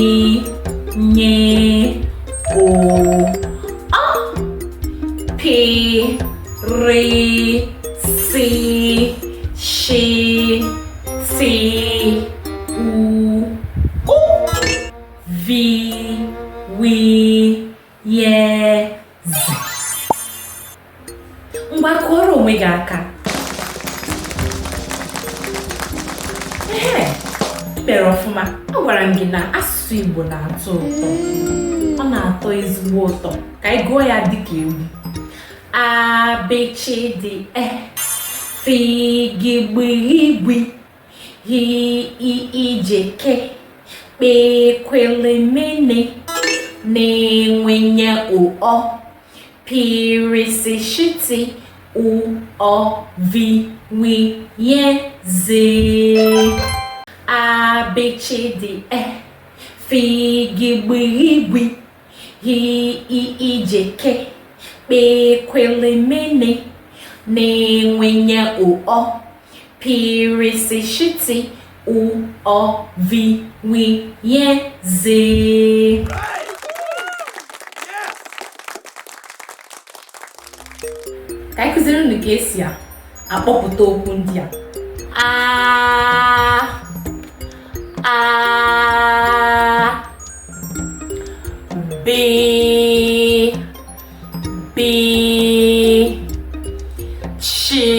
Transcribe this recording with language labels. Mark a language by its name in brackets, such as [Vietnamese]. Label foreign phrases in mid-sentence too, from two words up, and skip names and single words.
[Igbo] Ny, O, P, R, C, Sh, T, U, V, W, Y, Z. Ngwa kụọrọ onwe gị aka. Mere ọfụma. Agwara m gị na asụsụ Igbo na-atọ ụtọ. Ọ na-atọ ezigbo ụtọ. Ka anyị gụọ ya dịka egwu. A, B, Ch, D, E, F, G, B, Igwe, H, I, J, K, P, Q, L, M, N, W, Ny, O, P, R, C, Sh, T, U, V, W, Y, Z. A, B, Ch, D, E, F, G, B, Igwe, H, I, J, K, P, Q, L, M, N, W, Ny, O, P, R, C, Sh, T, U, V, W, Y, Z. Ka anyị kụziri unu ka esi akpọpụta okwu ndị a. A, B, B, Ch,